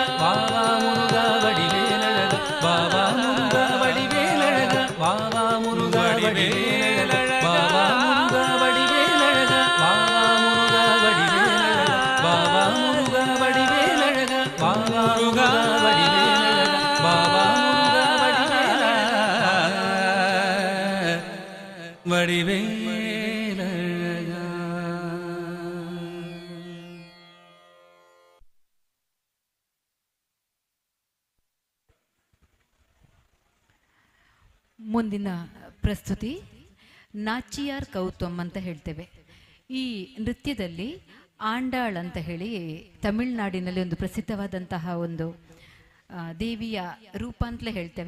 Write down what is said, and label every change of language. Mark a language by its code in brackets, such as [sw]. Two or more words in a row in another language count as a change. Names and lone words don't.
[ta] வாவா முருகா வடிவேலழகா வாவா முருகா வடிவேலழகா வாவா முருகா வடிவேலழகா வாவா முருகா வடிவேலழகா வாவா முருகா வடிவேலழகா வாவா முருகா வடிவேலழகா வாவா முருகா வடிவேலழகா வாவா முருகா வடிவேலழகா. [kn] ಮುಂದಿನ ಪ್ರಸ್ತುತಿ ನಾಚಿಯಾರ್ ಕೌತಮ್ ಅಂತ ಹೇಳ್ತೇವೆ. ಈ ನೃತ್ಯದಲ್ಲಿ ಆಂಡಾಳ್ ಅಂತ ಹೇಳಿ ತಮಿಳುನಾಡಿನಲ್ಲಿ ಒಂದು ಪ್ರಸಿದ್ಧವಾದಂತಹ ಒಂದು ದೇವಿಯ ರೂಪ ಅಂತಲೇ ಹೇಳ್ತೇವೆ.